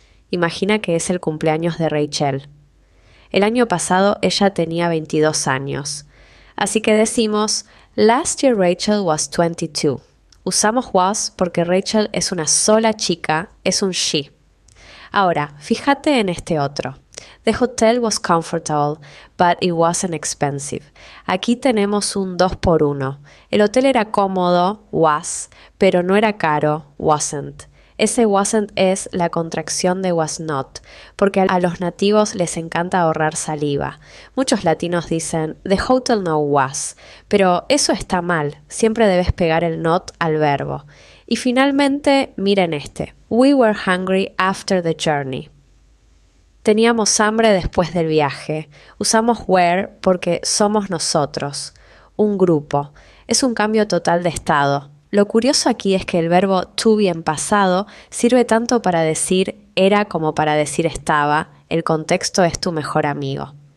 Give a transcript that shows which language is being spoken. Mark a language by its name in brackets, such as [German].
[Spanish] Imagina que es el cumpleaños de Rachel. El año pasado ella tenía 22 años. Así que decimos, [English] last year Rachel was 22. [Spanish] Usamos was porque Rachel es una sola chica, es un she. Ahora, fíjate en este otro. [English] The hotel was comfortable, but it wasn't expensive. [Spanish] Aquí tenemos un 2 por 1. El hotel era cómodo, was, pero no era caro, wasn't. Ese wasn't es la contracción de was not, porque a los nativos les encanta ahorrar saliva. Muchos latinos dicen, [English] the hotel no was, [Spanish] pero eso está mal, siempre debes pegar el not al verbo. Y finalmente, miren este, [English] we were hungry after the journey. [Spanish] Teníamos hambre después del viaje. Usamos were porque somos nosotros, un grupo. Es un cambio total de estado. Lo curioso aquí es que el verbo to be en pasado sirve tanto para decir era como para decir estaba, el contexto es tu mejor amigo.